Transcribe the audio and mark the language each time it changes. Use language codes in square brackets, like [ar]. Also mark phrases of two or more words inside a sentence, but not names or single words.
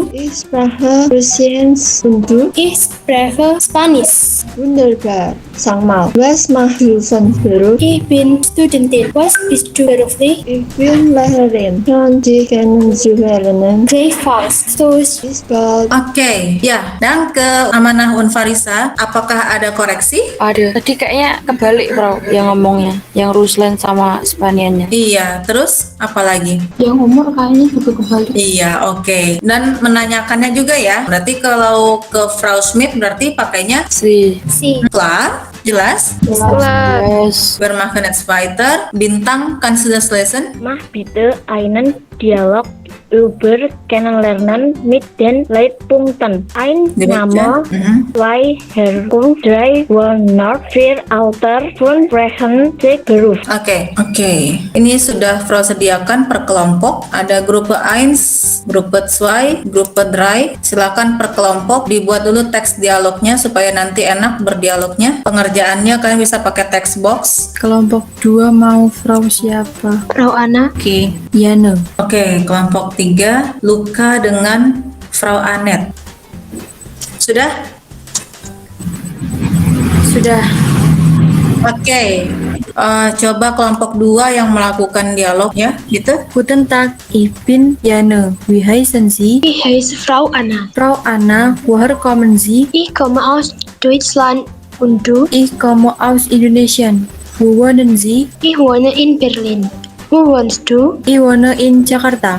[de] Ich spreche Russisch. Und du? Ich spreche Spanisch. Wunderbar. Sag mal, was machst du von Beruf? Ich bin Studentin. Was bist du beruflich? Ich bin Lehrerin. Schön, dich kennenzulernen. Gleichfalls. Tschüss. Bis bald. [id] Oke, ya. Dan ke Amanah Unfarisa, apakah ada koreksi? Ada. Tadi kayaknya kebalik bro yang ngomongnya, yang Ruslan sama Spanianya. Iya, terus apa lagi? Yang umur kayaknya juga kebalik. Iya, oke. Dan menanyakannya juga ya. Berarti kalau ke Frau Schmidt berarti pakainya Si. klar, jelas. Yes. Bermakna weiter. [de] Bintang kannst du das lesen? Mach bitte einen Dialog über Kennenlernen mit den Leitpunkten. Ein Name, zwei Herkunft, drei Wohnort, vier Alter, fünf Sprechen, sechs Beruf. [id] Oke. Ini sudah Frau sediakan per kelompok. Ada grupe 1, grupe 2, grupe 3. Silakan per kelompok dibuat dulu teks dialognya supaya nanti enak berdialognya. Pengerjaannya kalian bisa pakai text box. Kelompok 2 mau Frau siapa? Frau Anna. Oke. Yana. Oke, kelompok 3 Luka dengan Frau Anet. Sudah? Sudah. Oke. Coba kelompok 2 yang melakukan dialog ya, gitu. [de] Guten Tag, ich bin Yana. Wie heißen Sie? Ich heiße Frau Anna. Frau Anna, woher kommen Sie? Ich komme aus Deutschland. Und du? Ich komme aus Indonesia. Wo wohnen Sie? Ich wohne in Berlin. Wo wohnst du? Ich wohne in Jakarta.